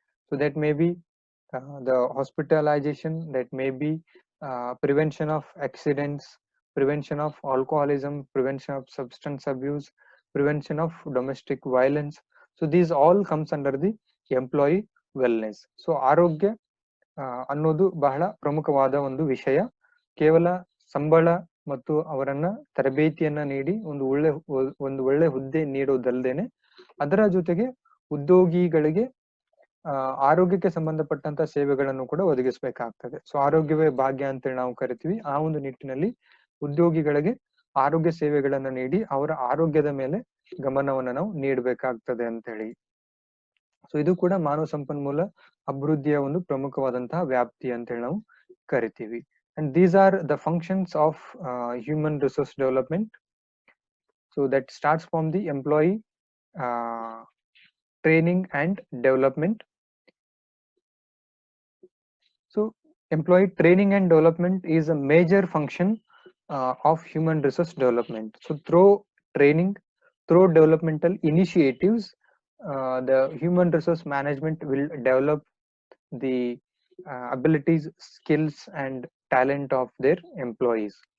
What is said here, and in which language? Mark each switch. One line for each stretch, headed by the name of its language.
English: So that may be the hospitalization, that may be prevention of accidents, prevention of alcoholism, prevention of substance abuse, prevention of domestic violence. So these all comes under the employee wellness.
Kannada: So ಆರೋಗ್ಯ ಅನ್ನೋದು ಬಹಳ ಪ್ರಮುಖವಾದ ಒಂದು ವಿಷಯ. ಕೇವಲ ಸಂಬಳ ಮತ್ತು ಅವರನ್ನ ತರಬೇತಿಯನ್ನ ನೀಡಿ ಒಂದು ಒಳ್ಳೆ ಹುದ್ದೆ ನೀಡೋದಲ್ಲದೇನೆ ಅದರ ಜೊತೆಗೆ ಉದ್ಯೋಗಿಗಳಿಗೆ ಆರೋಗ್ಯಕ್ಕೆ ಸಂಬಂಧಪಟ್ಟಂತ ಸೇವೆಗಳನ್ನು ಕೂಡ ಒದಗಿಸಬೇಕಾಗ್ತದೆ. ಸೊ ಆರೋಗ್ಯವೇ ಭಾಗ್ಯ ಅಂತೇಳಿ ನಾವು ಕರಿತೀವಿ. ಆ ಒಂದು ನಿಟ್ಟಿನಲ್ಲಿ ಉದ್ಯೋಗಿಗಳಿಗೆ ಆರೋಗ್ಯ ಸೇವೆಗಳನ್ನ ನೀಡಿ ಅವರ ಆರೋಗ್ಯದ ಮೇಲೆ ಗಮನವನ್ನ ನಾವು ನೀಡಬೇಕಾಗ್ತದೆ ಅಂತ ಹೇಳಿ. ಸೊ ಇದು ಕೂಡ ಮಾನವ ಸಂಪನ್ಮೂಲ ಅಭಿವೃದ್ಧಿಯ ಒಂದು ಪ್ರಮುಖವಾದಂತಹ ವ್ಯಾಪ್ತಿ ಅಂತ ಹೇಳಿ ನಾವು ಕರಿತೀವಿ.
English: And these are the functions of human resource development. So that starts from the employee training and development. So employee training and development is a major function of human resource development. So through training, through developmental initiatives, the human resource management will develop the abilities, skills and talent of their employees.